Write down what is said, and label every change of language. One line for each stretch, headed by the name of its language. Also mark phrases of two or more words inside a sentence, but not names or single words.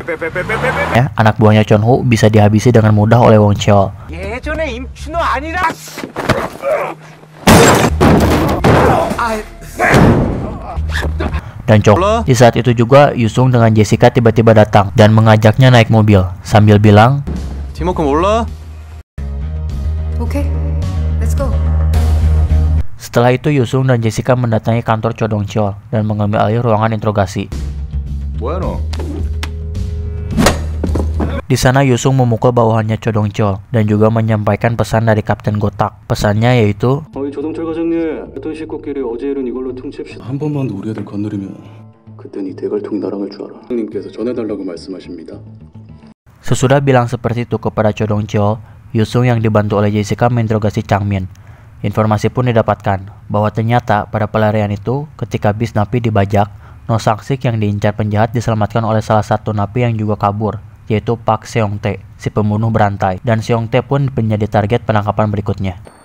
Indonesian: Anak buahnya Chon Hu bisa dihabisi dengan mudah oleh Wong Chol. Dan Chong. Di saat itu juga Yusung dengan Jessica tiba-tiba datang dan mengajaknya naik mobil sambil bilang,
English: "Okay, let's go."
Indonesian: Setelah itu Yusung dan Jessica mendatangi kantor Cho Dong Chol dan mengambil alih ruangan interogasi. Di sana Yusung memukul bawahannya Cho Dong Chol dan juga menyampaikan pesan dari Kapten Gotak. Pesannya yaitu,
Korean: 조동철 과장님, 했던 식구끼리 어제 일은 이걸로 퉁칩시다. 한 번만 더 우리 애들 건드리면 그땐 이 대갈통이 날아갈 줄 알아. 형님께서 전해달라고 말씀하십니다.
Indonesian: Sesudah bilang seperti itu kepada Cho Dong Chol, Yusung yang dibantu oleh Jessica menginterogasi Chang Min. Informasi pun didapatkan bahwa ternyata pada pelarian itu, ketika bis napi dibajak, No Sang-sik yang diincar penjahat diselamatkan oleh salah satu napi yang juga kabur, yaitu Park Seong-tae, si pembunuh berantai, dan Seong-tae pun menjadi target penangkapan berikutnya.